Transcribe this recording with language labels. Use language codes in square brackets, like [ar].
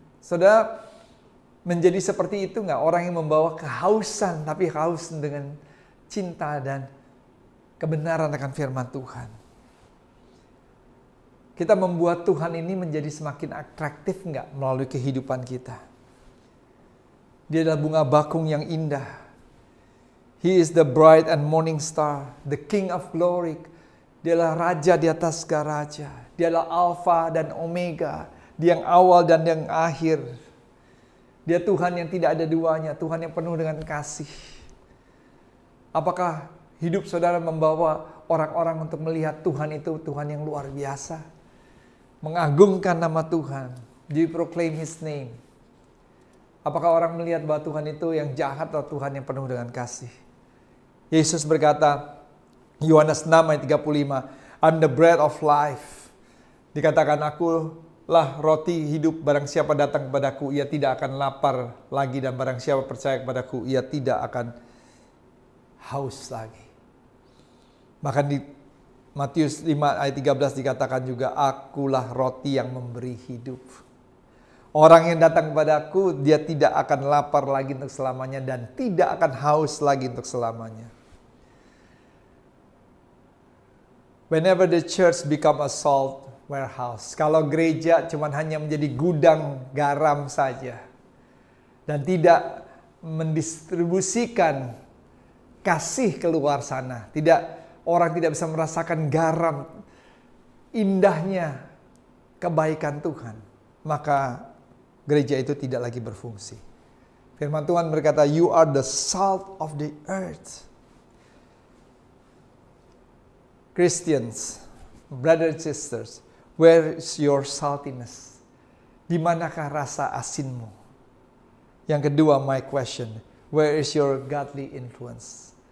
[id] Saudara menjadi seperti itu nggak? Orang yang membawa kehausan, tapi haus dengan cinta dan kebenaran akan firman Tuhan. Kita membuat Tuhan ini menjadi semakin atraktif nggak melalui kehidupan kita. Dia adalah bunga bakung yang indah. [en] He is the bright and morning star, the King of glory. [id] Dia adalah raja di atas segala raja. Dia adalah Alfa dan Omega. Dia yang awal dan yang akhir. Dia Tuhan yang tidak ada duanya. Tuhan yang penuh dengan kasih. Apakah hidup saudara membawa orang-orang untuk melihat Tuhan itu Tuhan yang luar biasa? Mengagungkan nama Tuhan. [en] Do you proclaim His name? [id] Apakah orang melihat bahwa Tuhan itu yang jahat atau Tuhan yang penuh dengan kasih? Yesus berkata, Yohanes 6 ayat 35, [en] I'm the bread of life. [id] Dikatakan, akulah roti hidup, barang siapa datang kepadaku, ia tidak akan lapar lagi, dan barang siapa percaya kepadaku, ia tidak akan haus lagi. Bahkan di Matius 5 ayat 13 dikatakan juga, akulah roti yang memberi hidup. Orang yang datang kepadaku, dia tidak akan lapar lagi untuk selamanya dan tidak akan haus lagi untuk selamanya. [en] Whenever the church become a salt warehouse, [id] kalau gereja cuma hanya menjadi gudang garam saja dan tidak mendistribusikan kasih keluar sana, orang tidak bisa merasakan garam indahnya kebaikan Tuhan, maka gereja itu tidak lagi berfungsi. Firman Tuhan berkata, [en] you are the salt of the earth. Christians, brothers and sisters, where is your saltiness? [id] Di manakah rasa asinmu? Yang kedua, [en] my question, where is your godly influence?